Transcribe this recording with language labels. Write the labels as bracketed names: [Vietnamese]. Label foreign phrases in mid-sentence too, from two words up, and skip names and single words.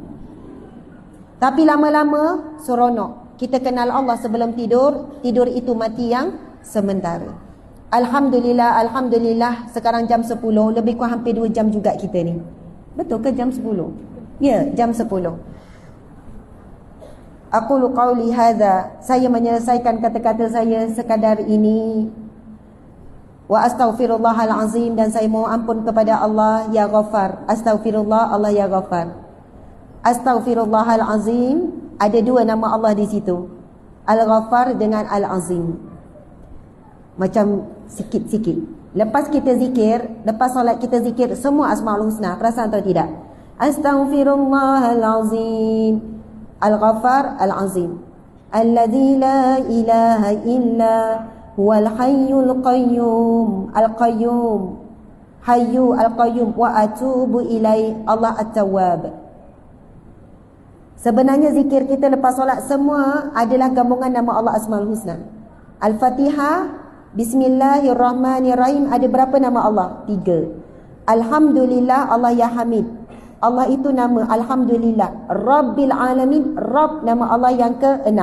[Malay] Tapi lama-lama seronok. Kita kenal Allah sebelum tidur. Tidur itu mati yang sementara. Alhamdulillah, Alhamdulillah. Sekarang jam 10, lebih kurang hampir 2 jam juga kita ni. Betul ke jam 10? Ya, jam 10. [Arabic] أقول قولي هذا, [Malay] saya menyelesaikan kata-kata saya sekadar ini. [Arabic] وأستغفر الله العظيم, [Malay] dan saya mohon ampun kepada Allah ya Ghaffar. [Arabic] أستغفر الله، الله يا غفار. أستغفر الله العظيم, [Malay] ada dua nama Allah di situ. Al-Ghaffar dengan Al-Azim. Macam sikit-sikit. Lepas kita zikir, lepas solat kita zikir semua Asmaul Husna, perasan atau tidak? [Arabic] أستغفر الله العظيم، الغفار، العظيم. الذي لا إله إلا هو الحي القيوم. القيوم، حي القيوم. وأتوب إليه، الله التواب. [Malay] Sebenarnya zikir kita lepas solat semua adalah gabungan nama Allah Asmaul Husna. Al-Fatihah, Bismillahirrahmanirrahim, ada berapa nama Allah? 3. [Arabic] الحمد لله، الله يا حميد. [Malay] Allah itu nama Alhamdulillah. [Arabic] رب العالمين, [Malay] Rabb nama Allah yang ke-6.